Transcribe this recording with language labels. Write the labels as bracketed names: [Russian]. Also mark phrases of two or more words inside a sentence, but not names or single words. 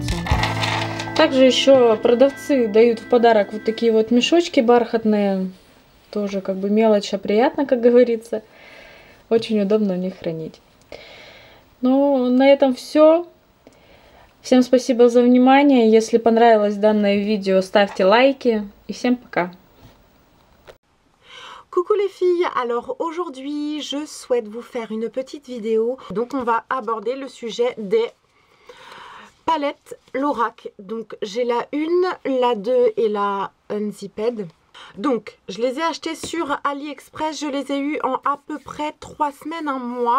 [Russian] Также еще продавцы дают в подарок вот такие вот мешочки бархатные. Тоже как бы мелочь, а приятно, как говорится. Очень удобно в них хранить. Ну, на этом все. Всем спасибо за внимание. Если понравилось данное видео, ставьте лайки. И всем пока. [French] Coucou les filles, alors aujourd'hui je souhaite vous faire une petite vidéo. Donc on va aborder le sujet des palettes Lorac. Donc j'ai la 1, la 2 et la Unzipped. Donc je les ai achetées sur AliExpress, je les ai eues en à peu près 3 semaines, un mois.